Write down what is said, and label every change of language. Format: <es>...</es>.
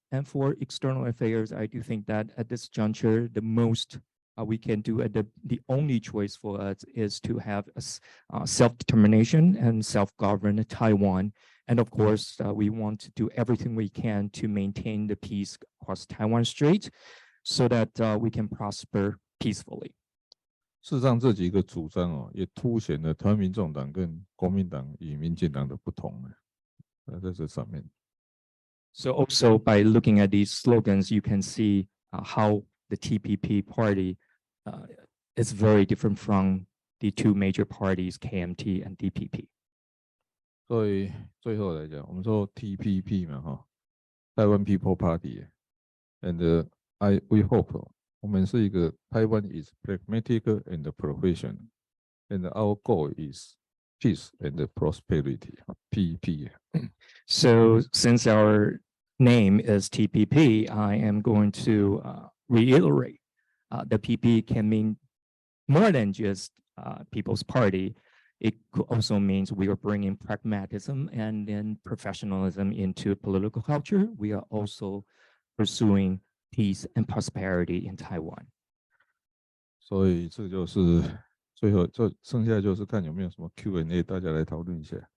<en>And for external affairs, I do think that at this juncture, the most we can do, the only choice for us is to have a self-determination and self-governed Taiwan. And of course, we want to do everything we can to maintain the peace across Taiwan Strait so that we can prosper peacefully.</en> <zh>事实上，这几个主张也凸显了台湾民众党跟国民党与民进党的不同在这上面。</zh> <en>So also by looking at these slogans, you can see how the TPP party is very different from the two major parties, KMT and DPP.</en> <zh>所以最后来讲，我们说</zh> <en>TPP</en> <zh>嘛，</zh> <en>Taiwan People Party，and we hope</en> <zh>我们是一个</zh> <en>Taiwan is pragmatic and professional，and our goal is peace and prosperity。PEP。 So since our name is TPP, I am going to reiterate the PP can mean more than just People's Party. It also means we are bringing pragmatism and then professionalism into political culture. We are also pursuing peace and prosperity in Taiwan.</en> <zh>所以这就是最后，这剩下就是看有没有什么 Q&A， 大家来讨论一下。</zh>